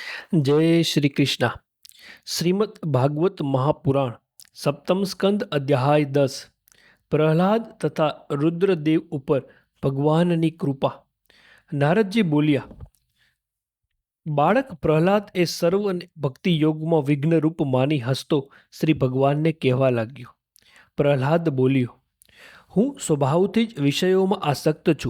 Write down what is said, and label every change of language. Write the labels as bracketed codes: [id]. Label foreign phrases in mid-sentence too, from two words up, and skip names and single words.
[hi] जय श्री कृष्णा। श्रीमद् भागवत महापुराण सप्तम स्कंद अध्याय 10। [gu] प्रहलाद तथा रुद्रदेव ઉપર ભગવાનની કૃપા। નારદજી બોલ્યા, બાળક પ્રહલાદ એ સર્વને ભક્તિ યોગમાં વિઘ્નરૂપ માની હસતો શ્રી ભગવાનને કહેવા લાગ્યો। પ્રહલાદ બોલ્યો, હું સ્વભાવથી જ વિષયોમાં આસક્ત છું।